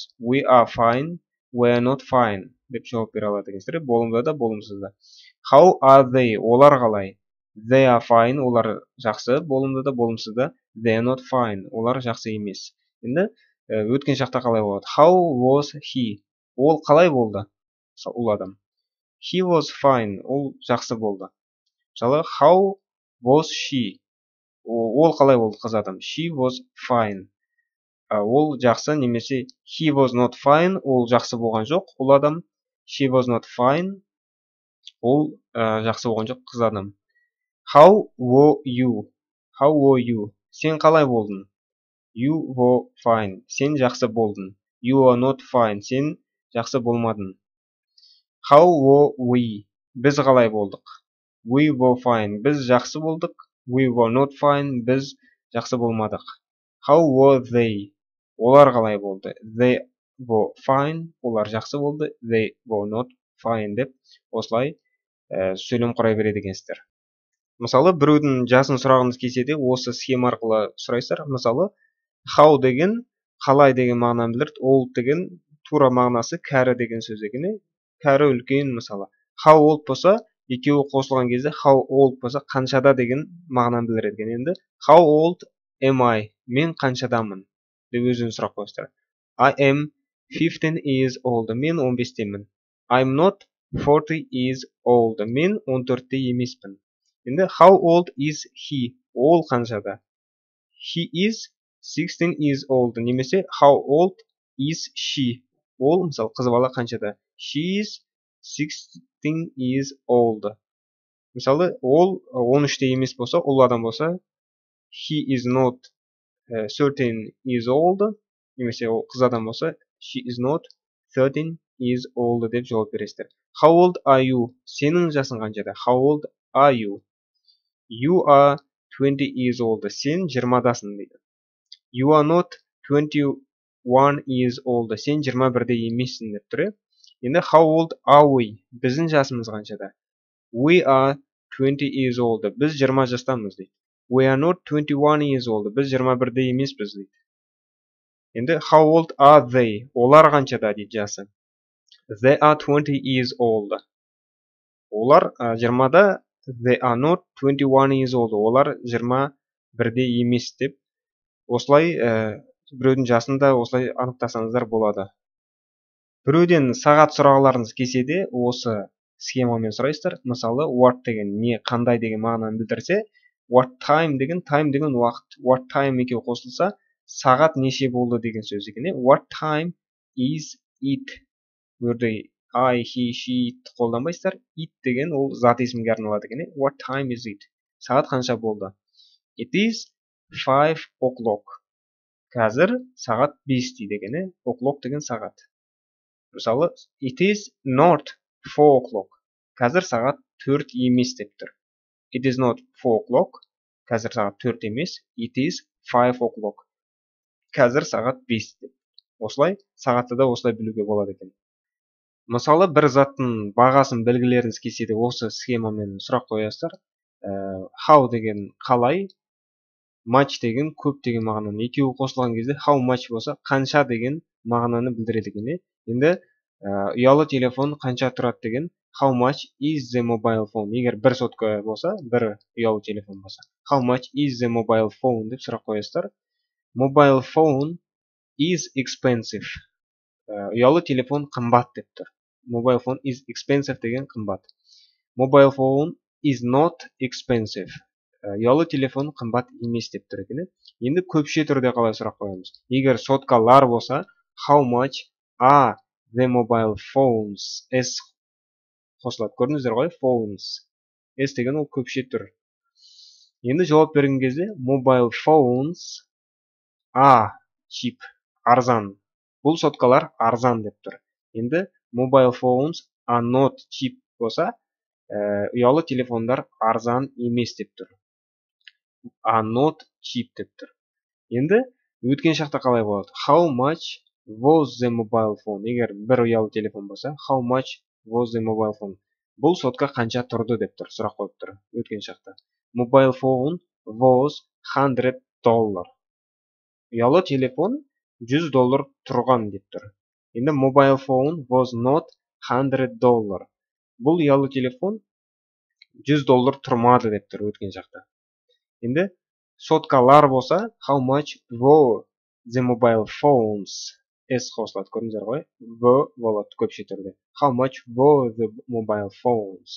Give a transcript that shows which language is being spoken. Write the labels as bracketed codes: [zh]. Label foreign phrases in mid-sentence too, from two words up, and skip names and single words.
[en] We are fine. We are not fine. [kk] Деп жауап бере алады екенсіздер. Болымда да, болымсызда. [en] How are they? [kk] Олар қалай? [en] They are fine. [kk] Олар жақсы. Болымда да, болымсызда. [en] They are not fine. [kk] Олар жақсы емес. Енді өткен шақта қалай болады? [en] How was he? [kk] Ол қалай болды? Ол адам. [en] He was fine. [kk] Ол жақсы болды. Мысалы, [en] how was she? [kk] Ол қалай болды қыз адам? [en] She was fine. [kk] Ол жақсы, немесе [en] he was not fine. [kk] Ол жақсы болған жоқ. Ол адам. [en] She was not fine. [kk] Ол жақсы болған жоқ қыз адам. [en] How were you? How were you? [kk] Сен қалай болдың? [en] You were fine. [kk] Сен жақсы болдың. [en] You are not fine. [kk] Сен жақсы болмадың. [en] How were we? [kk] Біз қалай болдық? [en] We were fine. [kk] Біз жақсы болдық. [en] We were not fine. [kk] Біз жақсы болмадық. [en] How were they? [kk] Олар қалай болды? [en] They were fine. [kk] Олар жақсы болды. [en] They were not fine [kk] деп осылай сөйлем құрай береді екенсіздер. Мысалы, біреудің жасын сұрағыңыз келсе де осы схема арқылы сұрайсыздар. Мысалы, how деген қалай деген мағынаны білдіреді. Old деген тура мағынасы кәрі деген сөз екен. Кәрі үлкен мысалы. [en] How old [kk] болса, екеуі қосылған кезде [en] how old [kk] болса қаншада деген мағынаны білдіреді екен. [en] Енді how old am I? [kk] Мен қаншадамын? Деп өзіңіз сұрақ қойыңыздар. [en] I am 15 years old. [kk] Мен 15-темін. [en] I'm not 40 years old. [kk] Мен 14-те емеспін. [en] Енді how old is he? [kk] Ол қаншада? [en] He is 16 years old. Немесе how old is she? [kk] Ол мысалы қыз бала қаншада? [en] She is 16 years old. [kk] Мысалы ол 13-те емес болса, ол адам болса [en] he is not 13 years old. [kk] Немесе ол қыз адам болса [en] she is not 13 years old [kk] деп жауап бересіздер. [en] How old are you? [kk] Сенің жасың қаншада? [en] How old are you? You are 20 years old. [kk] Сен 20-дасың дейді. [en] You are not 21 years old. [kk] Сен 21-де емессің деп тұр. Енді [en] how old are we? [kk] Біздің жасымыз қаншада? [en] We are 20 years old. [kk] Біз 20 жастамыз дейді. [en] We are not 21 years old. [kk] Біз 21-де емеспіз дейді. [en] Енді how old are they? [kk] Олар қаншада дейді жасы. [en] They are 20 years old. [kk] Олар 20-да. [en] They are not 21 years old. [kk] Олар 21-де емес деп осылай біреудің жасын да осылай анықтасаңыздар болады. Біреуден сағат сұрағыларыңыз келсе де осы схемамен сұрайсыздар. Мысалы, what деген не, қандай деген мағынаны білдірсе, [en] what time [kk] деген уақыт. [en] What time [kk] екеуі қосылса, сағат неше болды деген сөз екен. [en] What time is it? Өрде I, he, she қолданбайсыздар. [kk] It деген ол зат есімге арналады екен. [en] What time is it? [kk] Сағат қанша болды? [en] It is 5 o'clock. [kk] Қазір сағат 5 дейді екен. O'clock деген сағат. Мысалы, [en] it is not 4 o'clock. [kk] Қазір сағат 4 емес деп тұр. [en] It is not 4 o'clock. [kk] Қазір сағат 4 емес. [en] It is 5 o'clock. [kk] Қазір сағат 5 деп. Осылай сағатты да осылай білуге болады екен. Мысалы, бір заттың бағасын белгілеріңіз келсе де осы схемамен сұрақ қоясыздар. How деген қалай, much деген көп деген мағынаны екеуі қосылған кезде [en] how much [kk] болса қанша деген мағынаны білдіреді екен. Енді ұялы телефон қанша тұрады деген [en] how much is the mobile phone? [kk] Егер бір сотка болса, бір ұялы телефон болса, [en] how much is the mobile phone [kk] деп сұрақ қоясыздар. [en] Mobile phone is expensive. [kk] Ұялы телефон қымбат деп тұр. [en] Mobile phone is expensive [kk] деген қымбат. [en] Mobile phone is not expensive. [kk] Ұялы телефон қымбат емес деп тұр екен. Енді көпше түрде қалай сұрақ қоямыз? Егер соткалар болса, [en] how much are the mobile phones? [kk] S қосылады. Көрдіңіздер ғой? Phones. S деген ол көпше түр. Енді жауап берген кезде [en] mobile phones are cheap. [kk] Арзан. Бұл соткалар арзан деп тұр. Енді [en] mobile phones are not cheap [kk] болса, ұялы телефондар арзан емес деп тұр. [en] Are not cheap [kk] деп тұр. Енді өткен шақта қалай болады? [en] How much was the mobile phone? [kk] Егер бір ұялы телефон болса, [en] how much was the mobile phone? [kk] Бұл сотка қанша тұрды деп тұр, сұрақ қойып тұр өткен шақта. [en] Mobile phone was $100. [kk] Ұялы телефон $100 тұрған деп тұр. [en] Енді mobile phone was not $100. [kk] Бұл ұялы телефон $100 тұрмады деп тұр өткен шақта. Енді соткалар болса, [en] how much were the mobile phones? [kk] S қосылады, көрдіңіздер ғой? Were болады көпше түрде. [en] How much were the mobile phones?